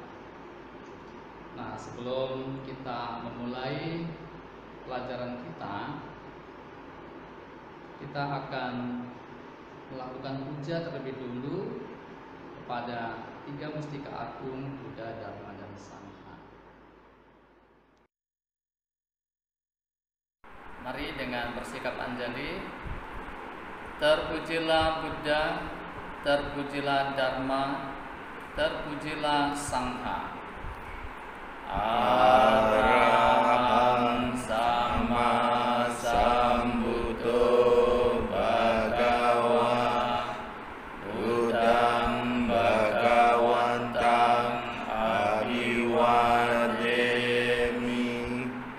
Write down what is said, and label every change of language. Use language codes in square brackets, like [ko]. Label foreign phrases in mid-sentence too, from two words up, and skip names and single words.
[id] Nah, sebelum kita memulai pelajaran kita akan melakukan puja terlebih dulu kepada 3 mustika agung Buddha, Dharma, dan Sangha. Mari dengan bersikap anjali. Terpujilah Buddha, terpujilah Dharma, terpujilah Sangha. [pi] Arahang Sama Sambuddho Bhagava Buddhang Bhagawantang Abhiwademi